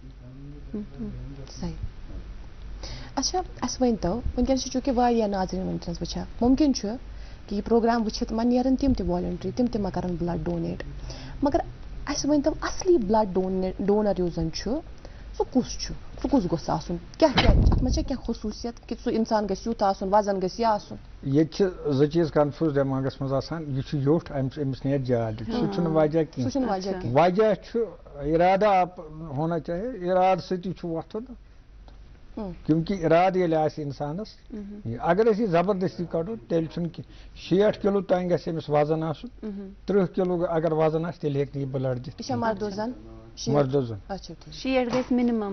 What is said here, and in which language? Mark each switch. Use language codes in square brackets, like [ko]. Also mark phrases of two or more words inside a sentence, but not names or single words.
[ks] اچھا اَسہِ ؤنۍتو وٕنکٮ۪نس چھِ چوٗنٛکہِ واریاہ ناظریٖن وٕنکٮ۪نس وٕچھان مُمکِن چھُ کہِ یہِ پروگرام وٕچھِتھ ما نیرن تِم تہِ والنٹری تِم تہِ ما کرن بلڈ ڈونیٹ مگر اَسہِ ؤنۍتو اصلی بلڈ ڈونر یُس زن چھُ سُہ کُس چھُ سُہ کُس گوٚژھ آسُن کیٛاہ کیٛاہ اتھ منٛز چھا کینٛہہ خصوٗصیت کہِ سُہ انسان گژھِ یُتھ آسُن وزن گژھِ یہِ آسُن ییٚتہِ چھِ زٕ چیٖز کنفیوٗز دٮ۪ماغس منٛز آسان یہِ چھُ یوٚٹھ أمِس نیرِ زیادٕ سُہ چھُنہٕ وجہ کینٛہہ وجہ چھُ [ur] ارادہ ہونا چاہیے [ks] ارادٕ سۭتی چھُ وۄتھُن کیونکہِ ارادٕ ییٚلہِ آسہِ اِنسانس اگر أسۍ یہِ زبردستی کڑو تیٚلہِ چھُنہٕ کینٛہہ 60 کِلوٗ تانۍ گژھِ أمِس وزن آسُن 30 کِلوٗ اگر وزن آسہِ تیٚلہِ ہیٚکہِ نہٕ یہِ بلڈ دِتھ مردو زن مِنِمم